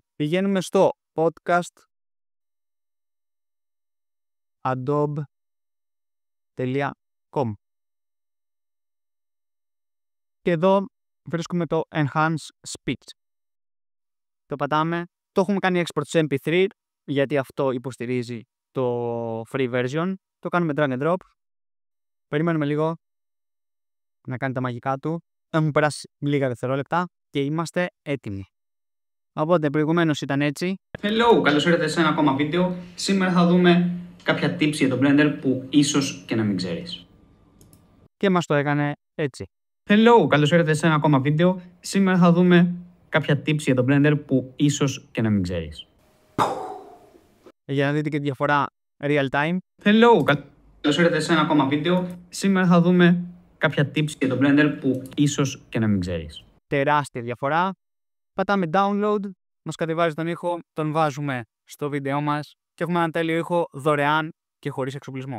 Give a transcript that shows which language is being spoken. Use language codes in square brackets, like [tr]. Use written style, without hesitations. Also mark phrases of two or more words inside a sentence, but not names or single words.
[el] Πηγαίνουμε στο podcast adobe.com και εδώ βρίσκουμε το Enhance Speech. Το πατάμε. Το έχουμε κάνει export σε MP3 γιατί αυτό υποστηρίζει το [en] free version. [el] Το κάνουμε [en] drag and drop. [el] Περιμένουμε λίγο να κάνει τα μαγικά του. Έχουν περάσει λίγα δευτερόλεπτα και είμαστε έτοιμοι. Οπότε προηγουμένως ήταν έτσι. Hello, καλώς ήρθατε σε ένα ακόμα βίντεο. Σήμερα θα δούμε κάποια tips για το Blender που ίσως και να μην ξέρεις. Και μας το έκανε έτσι. Hello, καλώς ήρθατε σε ένα ακόμα βίντεο. Σήμερα θα δούμε κάποια tips για το Blender που ίσως και να μην ξέρεις. Για να δείτε και τη διαφορά [en] real time. [el] Hello, καλώς ήρθατε σε ένα ακόμα βίντεο. Σήμερα θα δούμε κάποια tips για το Blender που ίσως και να μην ξέρεις. Τεράστια διαφορά. Πατάμε download, μας κατεβάζει τον ήχο, τον βάζουμε στο βίντεό μας και έχουμε έναν τέλειο ήχο δωρεάν και χωρίς εξοπλισμό.